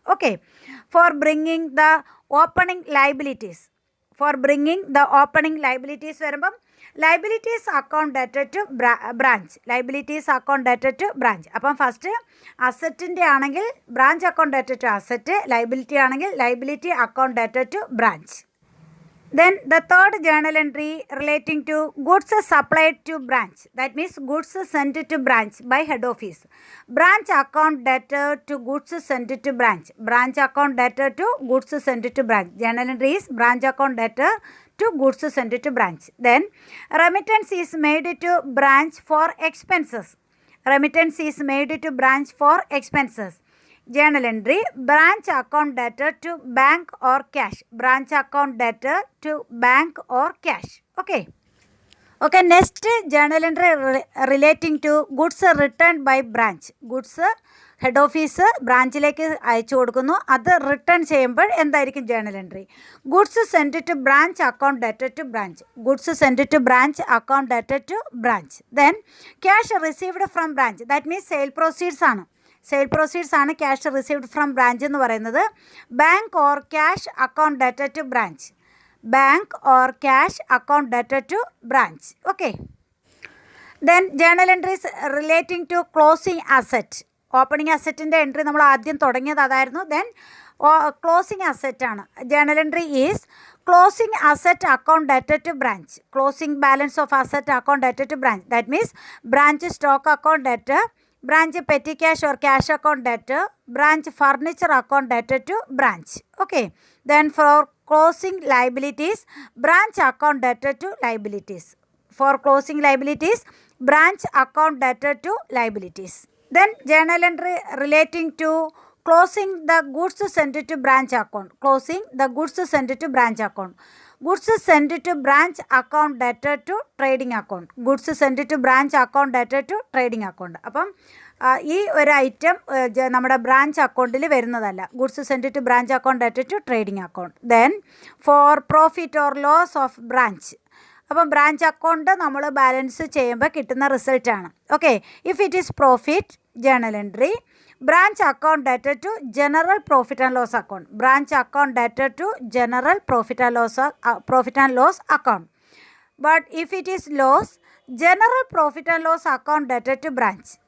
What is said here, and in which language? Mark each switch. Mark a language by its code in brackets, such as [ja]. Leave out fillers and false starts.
[en] Okay, for bringing the opening liabilities. For bringing the opening liabilities [ml] വരുമ്പം [en] Liabilities account debtor to branch. Liabilities account debtor to branch. [ml] അപ്പം [en] First അസറ്റിൻ്റെ ആണെങ്കിൽ branch account debtor to asset, liability ആണെങ്കിൽ liability account debtor to branch. Then the third journal entry relating to goods supplied to branch. That means goods sent to branch by head office. Branch account debtor to goods sent to branch. Branch account debtor to goods sent to branch. Journal entry is branch account debtor to goods sent to branch. Then remittance is made to branch for expenses. Remittance is made to branch for expenses. Journal entry, branch account debtor to bank or cash. Branch account debtor to bank or cash. Okay. Okay, next journal entry relating to goods returned by branch. [ml] Goods head office ബ്രാഞ്ചിലേക്ക് അയച്ചു കൊടുക്കുന്നു. അത് return ചെയ്യുമ്പോൾ എന്തായിരിക്കും journal entry? [en] Goods send to branch account debtor to branch. Goods send to branch account debtor to branch. Then cash received from branch. That means sale proceeds ആണ്. Sale proceeds ആണ് cash received from branch [ml] എന്ന് പറയുന്നത്. [en] Bank or cash account debtor to branch. Bank or cash account debtor to branch. Okay, then journal entries relating to closing asset. [ml] Opening അസറ്റിൻ്റെ entry നമ്മൾ ആദ്യം തുടങ്ങിയത് അതായിരുന്നു. Then closing അസറ്റാണ്. [en] Journal entry is closing asset account debtor to branch. Closing balance of asset account debtor to branch. That means branch stock account debtor branch petty cash or cash account debtor, branch furniture account debtor to branch. Okay, then for closing liabilities, branch account debtor to liabilities. For closing liabilities, branch account debtor to liabilities. Then journal entry relating to closing the goods sent to branch account. Closing the goods sent to branch account. Goods sent to branch account debtor to trading account. Goods sent to branch account debtor to trading account. [ml] അപ്പം ഈ ഒരു item നമ്മുടെ branch അക്കൗണ്ടിൽ വരുന്നതല്ല. [en] Goods send to branch account debtor to trading account. Then for profit or loss of branch. [ml] അപ്പം branch account നമ്മൾ balance ചെയ്യുമ്പോൾ കിട്ടുന്ന റിസൾട്ടാണ്. [en] Okay, if it is profit, journal entry branch account debtor to general profit and loss account. Branch account debtor to general profit and loss account. But if it is loss, general profit and loss account debtor to branch.